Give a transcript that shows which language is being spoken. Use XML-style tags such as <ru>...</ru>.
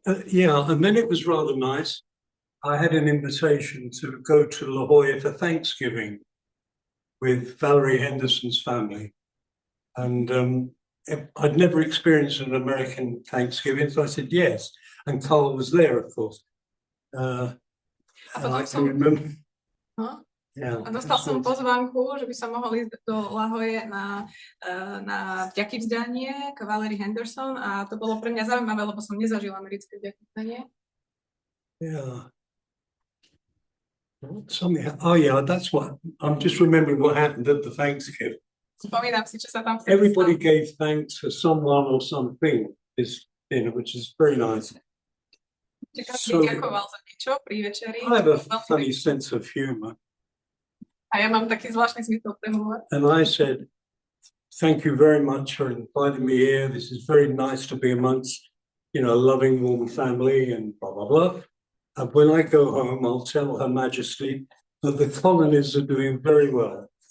<en>Yeah, and then it was rather nice. I had an invitation to go to La Jolla for Thanksgiving with Valerie Henderson's family. And I'd never experienced an American Thanksgiving, so I said yes. And Carl was there, of course. And I can remember. Huh? Yeah.</en> <sk>A dostal som pozvánku, že by som mohol ísť do La Jolle na vďaky vzdanie k Valerie Henderson a to bolo pre mňa zaujímavé, lebo som nezažil americké vďaky vzdanie.</sk> <en>Yeah. Oh yeah, that's what I'm just remembering what happened at the Thanksgiving.</en> <sk>Spomínam si, čo sa tam</sk> <en>Everybody gave thanks for someone or something this dinner, which is very nice.</en> <sk>So, ďakoval za niečo pri večeri.</sk> <en>I have a funny sense of humor.</en> <sk>A ja mám taký zvláštny zmysel pre humor.</sk> <en>And I said, thank you very much for inviting me here. This is very nice to be amongst, a loving, warm family and blah, blah, blah. And when I go home, I'll tell Her Majesty that the colonies are doing very well.</en>